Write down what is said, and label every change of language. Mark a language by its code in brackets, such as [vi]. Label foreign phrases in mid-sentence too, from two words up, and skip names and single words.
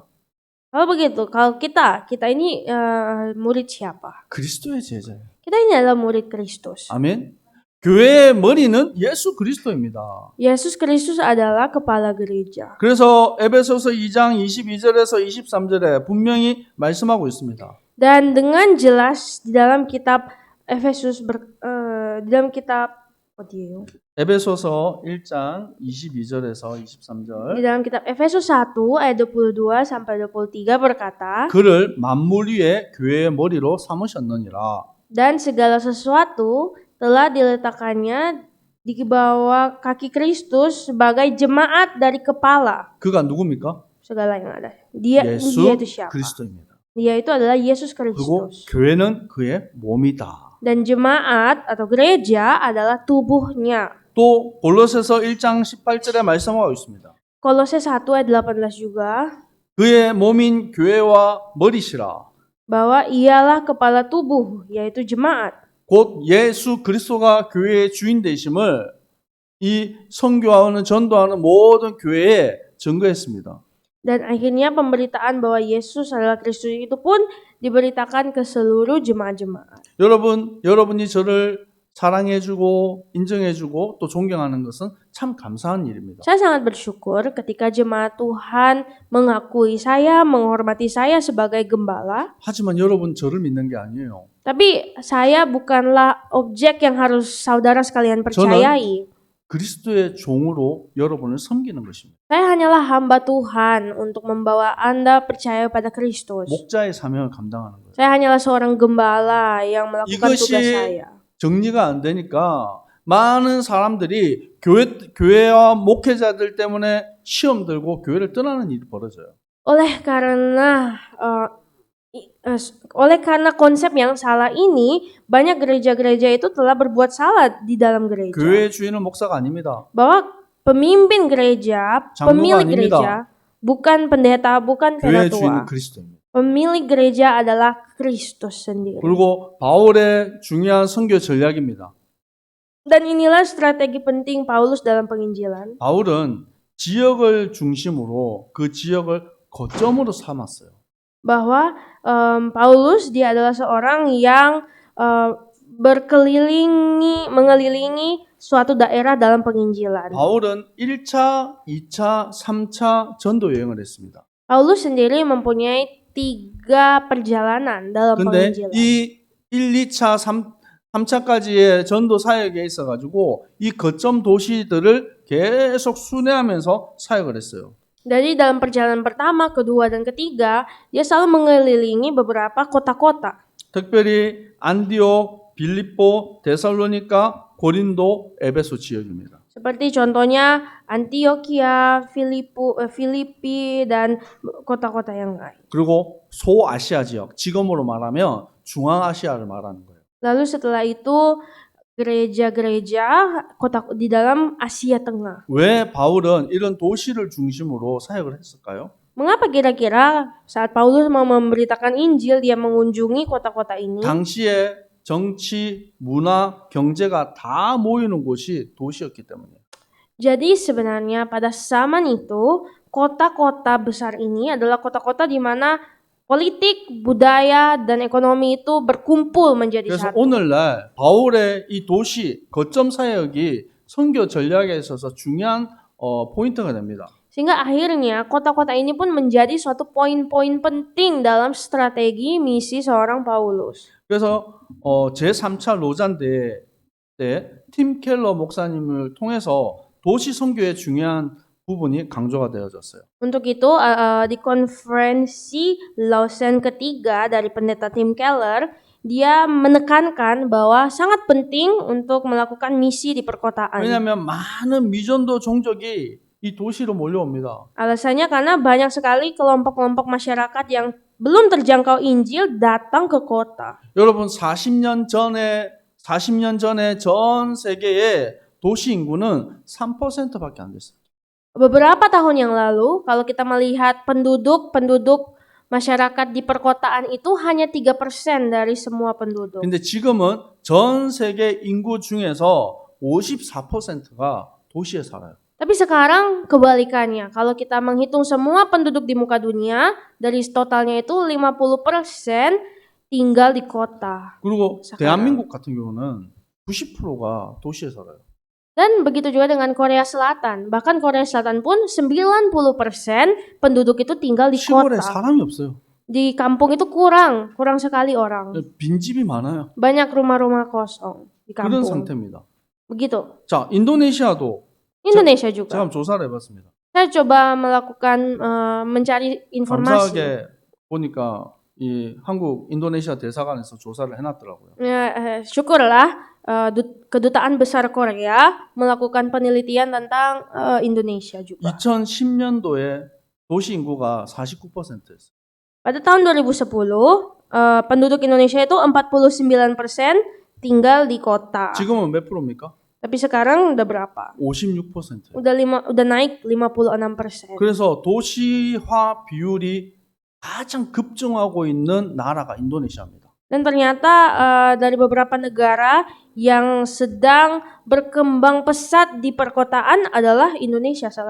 [id] Kalau begitu, kalau kita ini murid siapa? [ko] 그리스도의 제자예요. [id] Kita ini adalah murid Kristus. [ko] 아멘. 교회의 머리는 예수 그리스도입니다. [id] Yesus Kristus adalah kepala gereja. [ko] 그래서 에베소서 2장 22절에서 23절에 분명히 말씀하고 있습니다. [id] Dan dengan jelas di dalam kitab Efesus di dalam kitab [ko] 에베소서 1장 22절에서 23절 [id] di dalam kitab Efesus 1 ayat 22 sampai 23 berkata, [ko] 그를 만물 위에 교회의 머리로 삼으셨느니라. [id] dan segala sesuatu telah diletakkannya di bawah kaki Kristus sebagai jemaat dari kepala [ko] 그가 누굽니까? [id] segala yang ada. Dia [ko] 예수 [id] itu siapa? [ko] 그리스도입니다. [id] Dia itu adalah Yesus [ko] 그리고 [id] Kristus. [ko] 교회는 그의 몸이다. [id] Dan jemaat atau gereja adalah tubuhnya. [ko] 또 골로새서 1장 18절에 말씀하고 있습니다. [id] Kolose 1 ayat 18 juga [ko] 그의 몸인 교회와 머리시라. [id] bahwa ialah kepala tubuh yaitu jemaat. [ko] 곧 예수 그리스도가 교회의 주인 되심을 이 선교하는 전도하는 모든 교회에 증거했습니다. [id] Dan akhirnya pemberitaan bahwa Yesus adalah Kristus itu pun diberitakan ke seluruh jemaat-jemaat. [ko] 여러분이 저를 사랑해주고 인정해주고 또 존경하는 것은 참 감사한 일입니다. [id] Saya sangat bersyukur ketika jemaat Tuhan mengakui saya, menghormati saya sebagai gembala. [ko] 하지만 여러분 저를 믿는 게 아니에요. [id] Tapi saya bukanlah objek yang harus saudara sekalian percayai. [ko] 그리스도의 종으로 여러분을 섬기는 것입니다. [id] Saya hanyalah hamba Tuhan untuk membawa Anda percaya pada Kristus. [ko] 목자의 사명을 감당하는 거예요. [id] Saya hanyalah seorang gembala yang melakukan tugas saya. [ko] 정리가 안 되니까 많은 사람들이 교회와 목회자들 때문에 시험 들고 교회를 떠나는 일이 벌어져요. [id] Oleh karena konsep yang salah ini, banyak gereja-gereja itu telah berbuat salah di dalam gereja. [ko] 교회의 주인은 목사가 아닙니다. [id] Bahwa pemimpin gereja, [ko] 장로가 [id] pemilik [ko] 아닙니다. [id] gereja, bukan pendeta, bukan [ko] 교회의 [id] penatua. [ko] 주인은 그리스도입니다. [id] Pemilik gereja adalah Kristus sendiri. [ko] 그리고 바울의 중요한 선교 전략입니다. [id] Dan inilah strategi penting Paulus dalam penginjilan. [ko] 바울은 지역을 중심으로 그 지역을 거점으로 삼았어요. [id] Bahwa Paulus dia adalah seorang yang mengelilingi suatu daerah dalam penginjilan. [ko] 바울은 1차, 2차, 3차 전도 여행을 했습니다. [id] Paulus sendiri mempunyai 3 perjalanan dalam [ko] 근데 [id] penginjilan. [ko] 이 1, 2차, 3차까지의 전도 사역에 있어가지고 이 거점 도시들을 계속 순회하면서 사역을 했어요. [id] Jadi dalam perjalanan pertama, kedua, dan ketiga, dia selalu mengelilingi beberapa kota-kota. [ko] 특별히 안디옥, 빌립보, 데살로니가, 고린도, 에베소 지역입니다. [id] Seperti contohnya Antioquia, Filipi, dan kota-kota yang lain. [ko] 그리고 소아시아 지역, 지금으로 말하면 중앙아시아를 말하는 거예요. [id] Lalu setelah itu gereja-gereja kota di dalam Asia Tengah. [ko] 왜 바울은 이런 도시를 중심으로 사역을 했을까요? [id] Mengapa kira-kira saat Paulus mau memberitakan Injil dia mengunjungi kota-kota ini? [ko] 당시에 정치, 문화, 경제가 다 모이는 곳이 도시였기 때문이에요. [id] Jadi sebenarnya pada zaman itu kota-kota besar ini adalah kota-kota di mana politik, budaya, dan ekonomi itu berkumpul menjadi [ko] 그래서 [id] satu. [ko] 오늘날 바울의 이 도시 거점 사역이 선교 전략에 있어서 중요한 포인트가 됩니다. [id] Sehingga akhirnya kota-kota ini pun menjadi suatu poin-poin penting dalam strategi misi seorang Paulus. [ko] 그래서 제3차 로잔 대회 때 팀 켈러 목사님을 통해서 도시 선교의 중요한 부분이 강조가 되어졌어요. [id] Untuk itu di konferensi Lausanne ketiga dari pendeta Tim Keller, dia menekankan bahwa sangat penting untuk melakukan misi di perkotaan. [ko] 왜냐하면 많은 미전도 종족이 이 도시로 몰려옵니다. [id] Alasannya karena banyak sekali kelompok-kelompok masyarakat yang belum terjangkau Injil datang ke kota. [ko] 여러분 40년 전에 전 세계의 도시 인구는 3%밖에 안 됐어요. [id] Beberapa tahun yang lalu, kalau kita melihat penduduk masyarakat di perkotaan itu hanya 3% dari semua penduduk. [ko] 근데 지금은 전 세계 인구 중에서 54%가 도시에 살아요. [id] Tapi sekarang kebalikannya, kalau kita menghitung semua penduduk di muka dunia, dari totalnya itu 50% tinggal di kota. [ko] 그리고 [id] sekarang. [ko] 대한민국 같은 경우는 90%가 도시에 살아요. [id] Dan begitu juga dengan Korea Selatan. Bahkan Korea Selatan pun 90% penduduk itu tinggal di [ko] 시골에 [id] kota. [ko] 사람이 없어요. [id] Di kampung itu kurang sekali orang. [ko] 빈집이 많아요. [id] Banyak rumah-rumah kosong di [ko] 그런 [id] kampung. [ko] 상태입니다. [id] Begitu. [ko] 자, 인도네시아도 [id] Indonesia [ko] 제가 [id] juga. [ko] 한번 조사를 해봤습니다. [id] Saya coba melakukan mencari informasi. [ko] 감사하게 보니까 이 한국 인도네시아 대사관에서 조사를 해놨더라고요. [id] Syukurlah Kedutaan Besar Korea melakukan penelitian tentang Indonesia juga. [ko] 2010년도에 도시 인구가 49%였어요. [id] Pada tahun 2010, penduduk Indonesia itu 49% tinggal di kota. [ko] 지금은 몇 프로입니까? [id] Tapi sekarang udah berapa? 56%. Udah naik 56%. [ko] 그래서 도시화 비율이 가장 급증하고 있는 나라가 인도네시아입니다. [id] Dan ternyata dari beberapa negara yang sedang berkembang pesat di perkotaan adalah Indonesia salah